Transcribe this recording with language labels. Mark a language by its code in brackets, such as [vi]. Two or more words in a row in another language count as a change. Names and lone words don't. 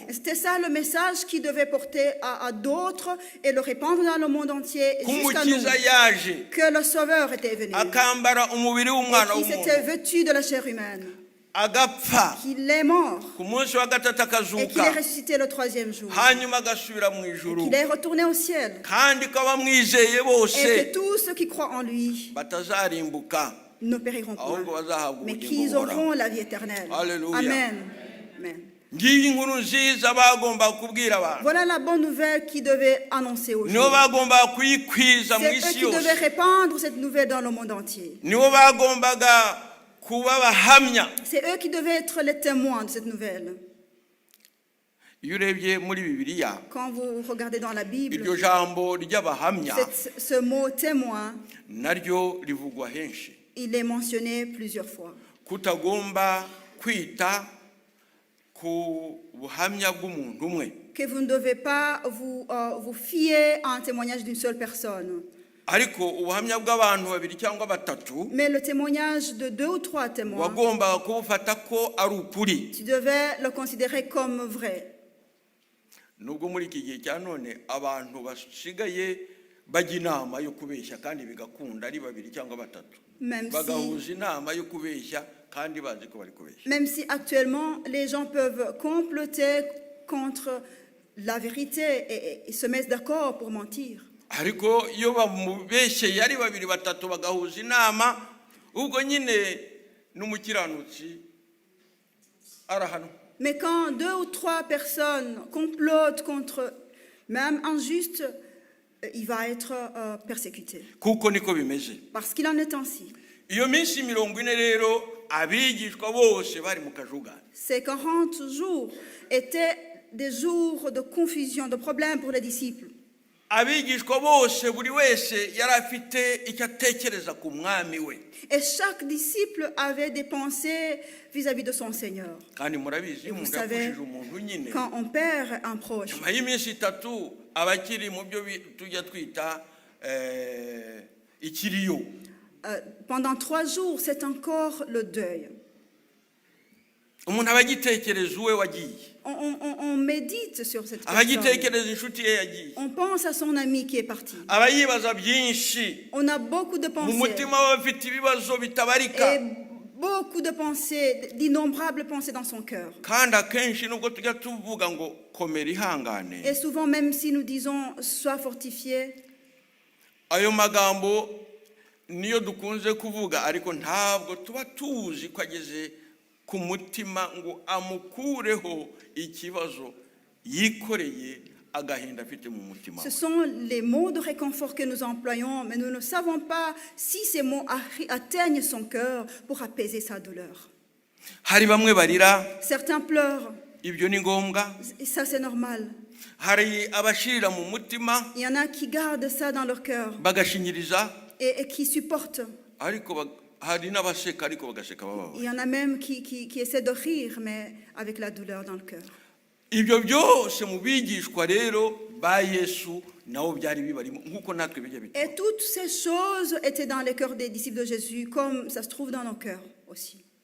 [fr] C'était ça le message qui devait porter à d'autres et le répandre dans le monde entier jusqu'à nous. [rw] Kumukiza yaje [fr] Que le Sauveur était venu. [rw] akambara umubiri w'umwana [fr] Et qui s'était [rw] w'umuntu, [fr] vêtu de la chair humaine. [rw] agapfa, [fr] Qu'il est mort. [rw] ku munsi wa gatatu [fr] Et qu'il est [rw] akazuka, [fr] ressuscité le 3e jour. [rw] hanyuma agasubira mu [fr] Et [rw] ijuru, [fr] qu'il est retourné au ciel. [rw] kandi ko abamwizeye [fr] Et [rw] bose [fr] que tous ceux qui croient en lui [rw] batazarimbuka, [fr] ne périront [rw] ahubwo [fr] point, [rw] bazahabwa [fr] mais [rw] ubugingo [fr] qu'ils [rw] buhoraho. [fr] auront la vie éternelle. Alléluia. Amen. Amen. [rw] Ngiyi inkuru nziza bagomba kubwira abantu, [fr] Voilà la bonne nouvelle qui devait annoncer aux [rw] nibo [fr] gens. [rw] bagomba kuyikwiza mu [fr] C'est eux [rw] isi [fr] qui devaient [rw] yose, [fr] répandre cette nouvelle dans le monde entier. [rw] nibo bagombaga kuba abahamya. [fr] C'est eux qui devaient être les témoins de cette nouvelle. [rw] Iyo urebye muri Bibiliya, [fr] Quand vous regardez dans la Bible, [rw] iryo jambo ry'abahamya [fr] ce mot témoin, [rw] naryo rivugwa henshi. [fr] il est mentionné plusieurs fois. [rw] Kutagomba kwita ku buhamya bw'umuntu umwe, [fr] Que vous ne devez pas vous fier à un témoignage d'une seule personne. [rw] ariko ubuhamya bw'abantu babiri cyangwa batatu [fr] Mais le témoignage de 2 ou 3 témoins, [rw] wagombaga kubufata ko ari ukuri. [fr] tu devais le considérer comme vrai. [rw] Nubwo muri iki gihe cya none abantu basigaye bajya inama yo kubeshya kandi bigakunda ari babiri cyangwa batatu, [fr] Même [rw] bagahuza inama yo kubeshya kandi bazi ko bari kubeshya. [fr] Même si actuellement les gens peuvent comploter contre la vérité et se mettre d'accord pour mentir. [rw] Ariko iyo bamubeshyeye ari babiri batatu bagahuza inama, ubwo nyine n'umukiranutsi arahanwa. [fr] Mais quand 2 ou 3 personnes complotent contre même un juste, il va être persécuté. [rw] Kuko niko bimeze. [fr] Parce qu'il en est ainsi. [rw] Iyo minsi 40 rero abigishwa bose bari mu kajugari. [fr] Ces 40 jours étaient des jours de confusion, de problèmes pour les disciples. [rw] Abigishwa bose buri wese yari afite icyo atekereza ku mwami we. [fr] Et chaque disciple avait des pensées vis-à-vis de son Seigneur. [rw] Kandi murabizi umuntu yakushije umuntu nyine. [fr] Quand on perd un proche, [rw] nyuma y'iminsi 3 abakiri mu byo tujya twita ikiriyo. [fr] Pendant 3 jours, c'est encore le deuil. [rw] Umuntu abagitekereza uwe wagiye. [fr] On médite sur cette personne. On pense à son ami qui est parti. On a beaucoup de pensées. Et beaucoup de pensées, d'innombrables pensées dans son cœur. Et souvent, même si nous disons « sois fortifié », [rw] ayo magambo niyo dukunze kuvuga ariko ntabwo tuba tuzi ko ageze ku mutima ngo amukureho ikibazo yikoreye agahinda afite mu mutima. [fr] Ce sont les mots de réconfort que nous employons, mais nous ne savons pas si ces mots atteignent son cœur pour apaiser sa douleur. [rw] Hari bamwe barira. [fr] Certains pleurent. [rw] Ibyo ni ngombwa. [fr] Et ça c'est normal. [rw] Hari abashirira mu mutima. [fr] Il y en a qui gardent ça dans leur cœur. [rw] Bagashinyiriza. [fr] Et qui supportent. [rw] Ariko [fr] il y en a même qui essaient de rire, mais avec la douleur dans le cœur. Et toutes ces choses étaient dans les cœurs des disciples de Jésus, comme ça se trouve dans nos cœurs aussi.